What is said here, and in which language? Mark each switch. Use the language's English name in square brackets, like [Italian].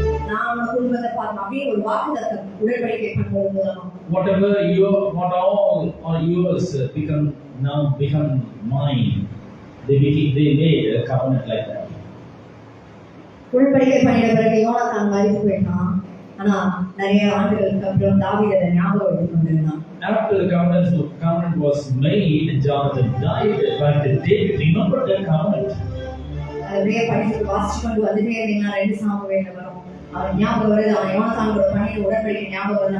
[Tamil] நாம் குடும்பத்தை பார்த்தோம் அப்படியே ஒரு வாக்குத்தத்தம் உடன்படிக்கை பண்ணுவது மூலமா [English] What all are yours become mine. They made a covenant like that. [Tamil] உடன்படிக்கை பண்ணின பிறகு யோனத்தான் மரித்து போயிட்டான். ஆனா நிறைய ஆண்டுகளுக்கு அப்புறம் தாவீது அதை ஞாபகம் வைத்துக் கொண்டிருந்தான். [English] After the covenant was made, Jonathan died, but David remembered that covenant. [Tamil] அப்படியே படித்து வாசிச்சு கொண்டு வந்துட்டே இருந்தீங்கன்னா 2 சாமுவேல்ல வரும். அவன் ஞாபகம் வருது, அவன் யோனத்தானோட பண்ணின உடன்படிக்கை ஞாபகம் வருது.